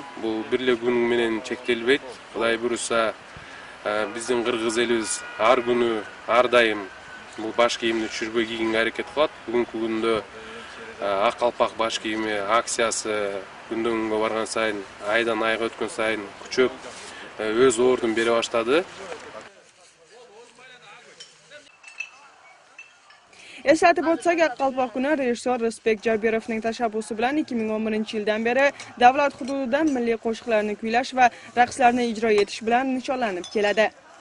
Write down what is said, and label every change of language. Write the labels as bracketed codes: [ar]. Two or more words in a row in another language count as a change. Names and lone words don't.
[ky] Бул бир эле күн менен чектелбейт. Кудай буйруса, биздин кыргыз элибиз ар күнү, ар дайым бул баш кийимди түшүрбөй кийгенге аракет кылат. Бүгүнкү күндө Aqalpoq баш кийими акциясы күндөн күнгө барган сайын, айдан айга өткөн сайын күчөп, өз ордун бере баштады. [uz] Eslatib o'tsak, Aqalpoq kuni rejissor Rizbek Jabirovning tashabbusi bilan 2011-yildan beri davlat hududida milliy qo'shiqlarni kuylash va raqslarni ijro etish bilan nishonlanib keladi.